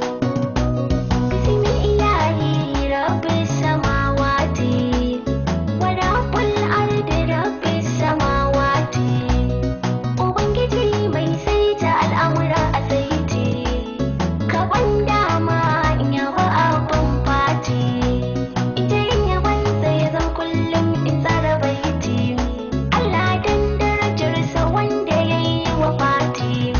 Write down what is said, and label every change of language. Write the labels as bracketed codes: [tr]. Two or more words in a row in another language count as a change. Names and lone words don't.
[ar] بسم الإله رب السماوات ورب الأرض رب السماوات. [ha] Ubangiji mai saita al'amura a saiti, ka ban dama in yabi abin fati. Ita yin yabansa ya zan kullum in tsara baiti. Allah dan darajarsa wanda ya yi wa fati.